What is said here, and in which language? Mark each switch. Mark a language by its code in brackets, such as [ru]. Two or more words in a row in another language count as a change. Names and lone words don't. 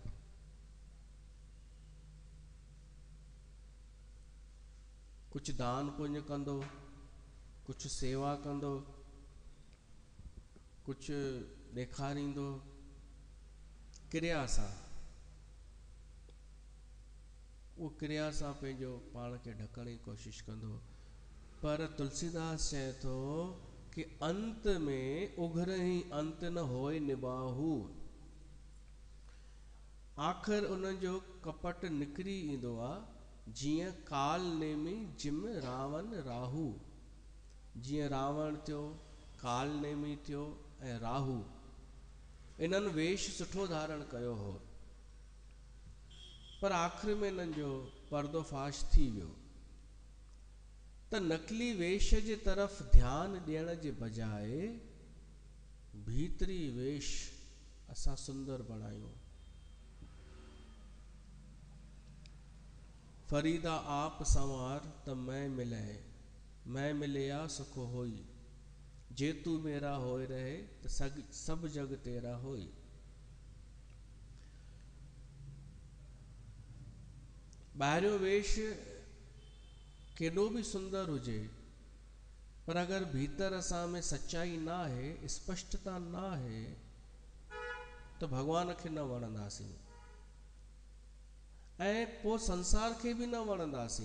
[sd] कुझु दान पुण्य कंदो, कुझु सेवा कंदो, कुझु ॾेखारींदो, क्रिया सां, उहो क्रिया सां पंहिंजो पाण खे ढकण जी कोशिश कंदो। पर तुलसीदास चए थो कि [awa] अंत में उघर ही अंत न होए निबाहु। [sd] आख़िर उन जो कपट निकिरी ईंदो आहे, जीअं [awa] काल नेमी जिम रावण राहू। [sd] जीअं रावण थियो, काल नेमी थियो ऐं राहू, इन्हनि वेश सुठो धारण कयो हो, पर आख़िर में इन्हनि जो पर्दोफाश थी वियो। त नकली वेश जे तरफ़ ध्यानु ॾियण जे बजाए भीतरी वेश असां सुंदर बणायूं। [pa] ਫਰੀਦਾ ਆਪ ਸੰਵਾਰ ਤ ਮੈਂ ਮਿਲਿਆ ਸੁਖ ਹੋਈ, ਜੇ ਤੂ ਮੇਰਾ ਹੋਏ ਰਹੇ ਤ ਸਭ ਜਗ ਤੇਰਾ ਹੋਈ। [sd] ॿाहिरियों वेश केॾो बि सुंदर हुजे, पर अगरि भीतर असां में सच्चाई न आहे, स्पष्टता न आहे, त भॻवान खे न वणंदासीं ऐं पोइ संसार खे बि न वणंदासीं।